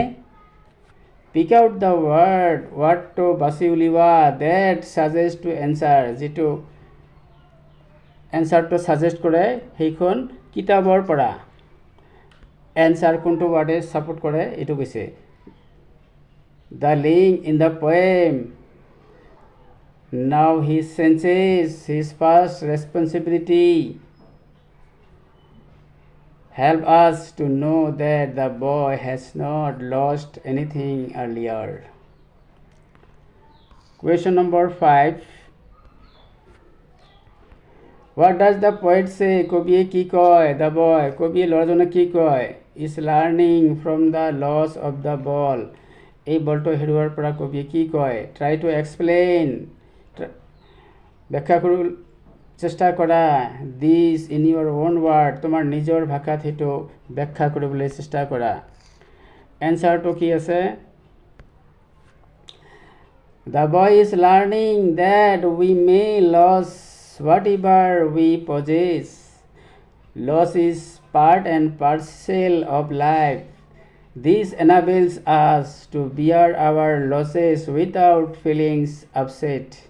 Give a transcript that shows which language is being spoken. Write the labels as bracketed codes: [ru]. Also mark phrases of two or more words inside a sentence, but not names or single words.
[en] pick out the word [as] বাছি উলিওৱা, [en] that suggest to answer, [as] যিটো এনচাৰটো ছাজেষ্ট কৰে সেইখন কিতাপৰ পৰা। এনচাৰ কোনটো ৱাৰ্ডে ছাপোৰ্ট কৰে এইটো কৈছে। [en] the link in the poem, now he changes his first responsibility. help us to know that the boy has not lost anything earlier. Question number 5. What does the poet say? [as] কবিয়ে কি কয়? [en] The boy, [as] কবিয়ে ল'ৰাজনে কি কয়? [en] is learning from the loss of the ball. [as] এই বলটো হেৰুৱাৰ পৰা কবিয়ে কি কয়? [en] Try to explain. [as] ব্যাখ্যা কৰিব চেষ্টা কৰা [en] this in your own word. [as] তোমাৰ নিজৰ ভাষাত সেইটো ব্যাখ্যা কৰিবলৈ চেষ্টা কৰা। এনসাৰটো কি আছে? [en] The boy is learning that we may lose whatever we possess. Loss is part and parcel of life. This enables us to bear our losses without feeling upset.